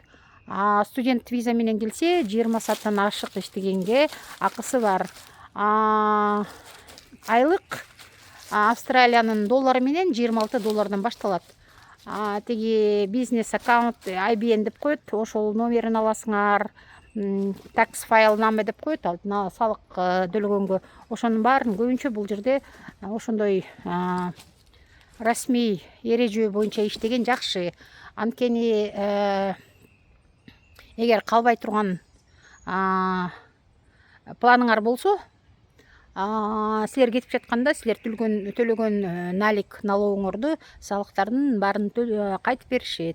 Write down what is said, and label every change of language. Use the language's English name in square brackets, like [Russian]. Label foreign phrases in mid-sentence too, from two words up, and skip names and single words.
[Kyrgyz] Студент виза менен келсе, 20 сааттан ашык иштегенге акысы бар. Айлык Австралиянын доллары менен $26 башталат. Теги бизнес аккаунт IBN деп коет. Ошол номерин аласыңар. [English] Tax file number [Kyrgyz] деп коет. Алдына салык төлөгөнгө. Ошонун баарын көбүнчө бул жерде ошондой расмий эреже боюнча иштеген жакшы. Анткени эгер калбай турган планыңар болсо, силер кетип жатканда силер төлөгөн налогуңорду, салыктардын баарын кайтып беришет.